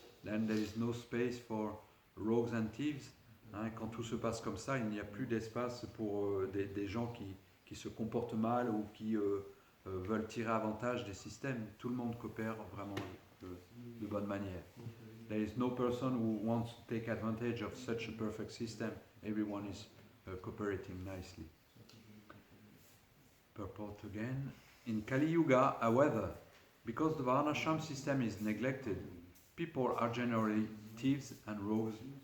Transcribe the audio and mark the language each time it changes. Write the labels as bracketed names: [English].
[English] Then there is no space for rogues and thieves. [French] Hein, quand tout se passe comme ça, il n'y a plus d'espace pour des gens qui se comportent mal ou qui veulent tirer avantage des systèmes. Tout le monde coopère vraiment de bonne manière. [English] There is no person who wants to take advantage of such a perfect system. Everyone is cooperating nicely. Purport again. In Kali Yuga, however, because the Varnashram system is neglected, people are generally thieves and rogues.